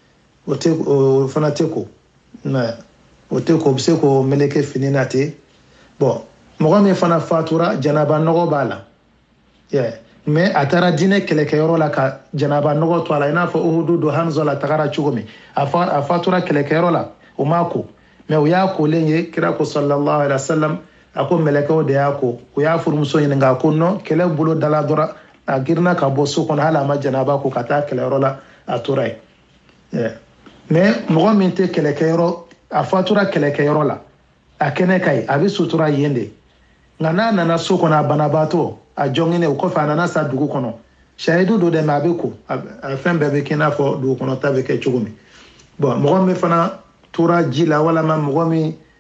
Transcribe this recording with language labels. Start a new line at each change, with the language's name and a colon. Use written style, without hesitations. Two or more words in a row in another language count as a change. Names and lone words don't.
Bambara: o fana tɛ ko o tɛ ko o bɛ se k'o meleke fini na ten bon mɔgɔ min fana fatura janaba nɔgɔ b'a la mais a taara diinɛ kɛlɛkɛyɔrɔ la ka janaba nɔgɔ to a la i n'a fɔ Uhudu don Hamza la tagara cogo min a fatura kɛlɛkɛyɔrɔ la o m'a ko mais o y'a kolen ye kira ko
Arabic: صلى الله عليه وسلم
Bambara: a ko mɛlɛkɛw de y'a ko o y'a furumuso ɲininka a ko non kɛlɛ bolo dala dɔrɔn a girinna ka bɔ so kɔnɔ hali a ma janaba ko ka taa kɛlɛyɔrɔ la a tora yen mais mɔgɔ min tɛ kɛlɛkɛyɔrɔ a fatura kɛlɛkɛyɔrɔ la a kɛnɛ ka ɲi a bɛ sutura yen de nka n'a nana so kɔnɔ a banabaatɔ a jɔnginen o kɔfɛ a nana sa dugu kɔnɔ sayidu don dɛ mɛ a bɛ ko a fɛn bɛɛ bɛ kɛ i n'a fɔ dugu kɔnɔ ta bɛ kɛ cogo min bon mɔgɔ min fana tora ji la walama mɔgɔ min